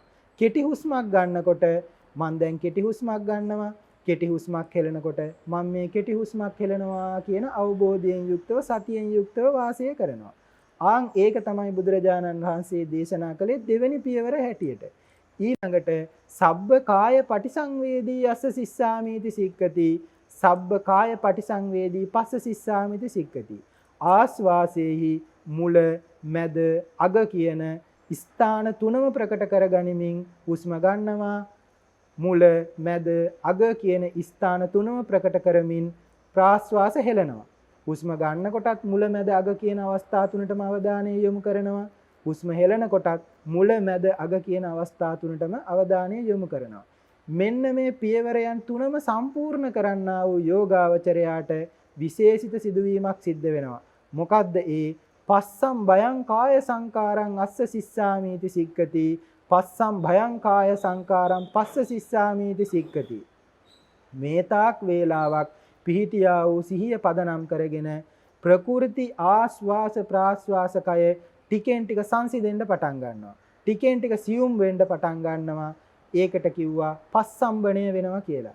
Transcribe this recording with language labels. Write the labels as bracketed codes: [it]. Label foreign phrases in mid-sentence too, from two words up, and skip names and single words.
[si] කෙටි හුස්මක් ගන්නකොට මම දැන් කෙටි හුස්මක් ගන්නවා. කෙටි හුස්මක් හෙලනකොට මම මේ කෙටි හුස්මක් හෙලනවා කියන අවබෝධයෙන් යුක්තව සතියෙන් යුක්තව වාසය කරනවා. ඒක තමයි බුදුරජාණන් වහන්සේ දේශනා කළේ දෙවෙනි පියවර හැටියට. [pi] ඊළඟට සබ්බ කාය පටිසංවේදී අස්ස සිස්සාමීති සික්කති. සබ්බ කාය පටිසංවේදී පස්ස සිස්සාමිති සික්කති. [si] ආස්වාසේහි මුල මැද අග කියන ස්ථාන තුනම ප්‍රකට කරගනිමින් හුස්ම ගන්නවා. මුල මැද අග කියන ස්ථාන තුනම ප්‍රකට කරමින් ප්‍රාශ්වාස හෙලනවා. හුස්ම ගන්නකොටත් මුල මැද අග කියන අවස්ථා තුනටම අවධානය යොමු කරනවා. හුස්ම හෙලනකොටත් මුල මැද අග කියන අවස්ථා තුනටම අවධානය යොමු කරනවා. මෙන්න මේ පියවරයන් තුනම සම්පූර්ණ කරන්නා වූ යෝගාවචරයාට විශේෂිත සිදුවීමක් සිද්ධ වෙනවා. මොකද්ද ඒ? [pi] පස්සම් භයං කාය සංකාරං අස්ස සිස්සාමීති සික්කති. පස්සම් භයං කාය සංකාරං පස්ස සිස්සාමීති සික්කති. [si] මේ තාක් වේලාවක් පිහිටියා වූ සිහිය පදනම් කරගෙන ප්‍රකෘති ආස්වාස ප්‍රාස්වාස කය ටිකෙන් ටික සංසිඳෙන්න පටන් ගන්නවා. ටිකෙන් ටික සියුම් වෙන්න පටන් ගන්නවා. ඒකට කිව්වා පස්සම්බණය වෙනවා කියලා.